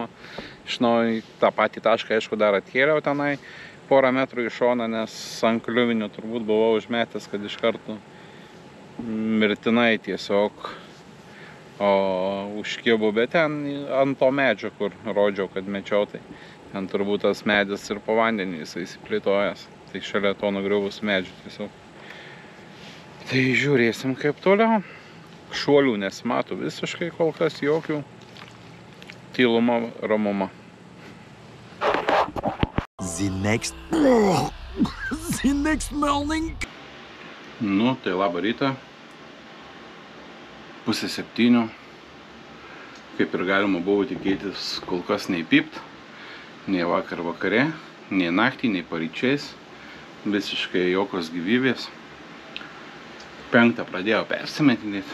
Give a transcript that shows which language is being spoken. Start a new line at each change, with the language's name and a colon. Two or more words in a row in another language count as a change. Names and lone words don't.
Lithuanian: Iš naujo tą patį tašką, aišku, dar atkėliau tenai porą metrų į šoną, nes ant kliuvinio turbūt buvau užmetęs, kad iš karto mirtinai tiesiog užkibu, bet ten ant to medžio, kur rodžiau, kad mečiau, tai ten turbūt tas medis ir po vandenį jisai įsiplėtojęs. Tai šalia to nugriuvus medžių tiesiog. Tai žiūrėsim kaip toliau. Šuolių nesimato visiškai kol kas, jokių. Tyluma, ramuma.
English: The next morning.
Lithuanian: Nu, tai labą rytą. 6:30. Kaip ir galima buvo tikėtis, kol kas nei pipt, nei vakar vakare, nei naktį, nei paryčiais. Visiškai jokios gyvybės. 5 pradėjau persimetinėti.